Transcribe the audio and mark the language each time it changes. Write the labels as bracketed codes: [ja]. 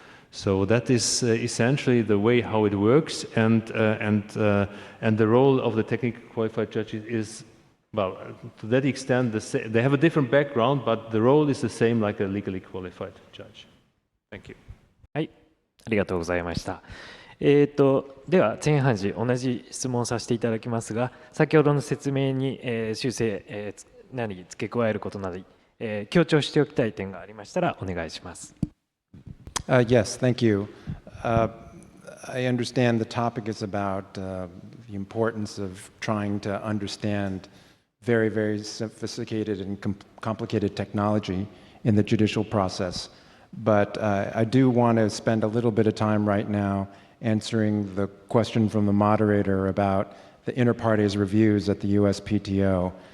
[en] So that is essentially the way how it works, and the role of the technically qualified judges is, well, to that extent, they have a different background, but the role is the same like a legally qualified judge. Thank you. [ja] はい、ありがとうございました。では前半時同じ質問させていただきますが、先ほどの説明に、修正、何付け加えることなど、強調しておきたい点がありましたらお願いします。 [en] Yes, thank you. I understand the topic is about the importance of trying to understand very, very sophisticated and complicated technology in the judicial process. But I do want to spend a little bit of time right now answering the question from the moderator about the inter-parties reviews at the USPTO.